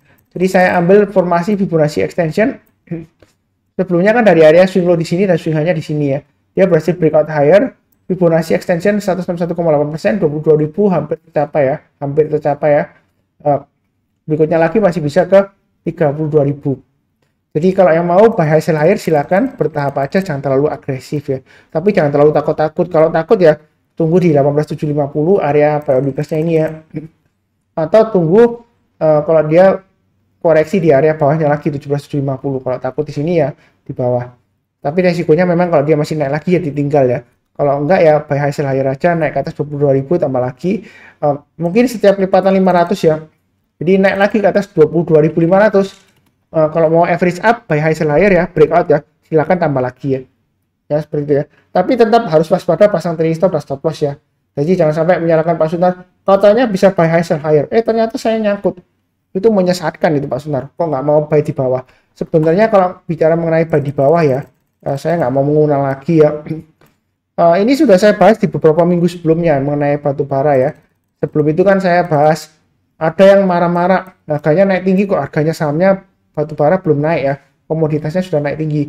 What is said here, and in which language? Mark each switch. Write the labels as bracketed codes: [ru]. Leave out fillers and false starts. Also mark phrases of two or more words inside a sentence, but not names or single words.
[id] Jadi saya ambil formasi [en] Fibonacci extension. [id] Sebelumnya kan dari area [en] swing low [id] di sini dan [en] swing high- [id] nya di sini ya. Dia berhasil [en] breakout higher. Fibonacci extension [id] 161,8%, 22.000 hampir tercapai ya. Hampir tercapai ya. Berikutnya lagi masih bisa ke 32.000. Jadi kalau yang mau [en] buy high sell higher [id] silakan, bertahap aja, jangan terlalu agresif ya. Tapi jangan terlalu takut-takut. Kalau takut ya tunggu di 18.750 area [en] buy on [id] nya ini ya. Atau tunggu kalau dia koreksi di area bawahnya lagi 17.750. Kalau takut di sini ya di bawah. Tapi resikonya memang kalau dia masih naik lagi ya ditinggal ya. Kalau enggak ya [en] buy high sell higher [id] aja, naik ke atas 22.000 tambah lagi. Mungkin setiap lipatan 500 ya. Jadi naik lagi ke atas 22.500. Kalau mau [en] average up buy high sell higher [id] ya, breakout ya, silakan tambah lagi ya. Ya seperti itu ya. Tapi tetap harus waspada pasang [en] trailing stop [id] dan [en] stop loss [id] ya. Jadi jangan sampai menyalahkan Pak Sunar. Katanya bisa [en] buy high sell higher. [id] Ternyata saya nyangkut. Itu menyesatkan itu Pak Sunar. Kok nggak mau buy di bawah? Sebenarnya kalau bicara mengenai buy di bawah ya, saya nggak mau mengulang lagi ya. Ini sudah saya bahas di beberapa minggu sebelumnya mengenai batu bara ya. Sebelum itu kan saya bahas ada yang marah-marah harganya naik tinggi kok, harganya sahamnya batu bara belum naik ya, komoditasnya sudah naik tinggi.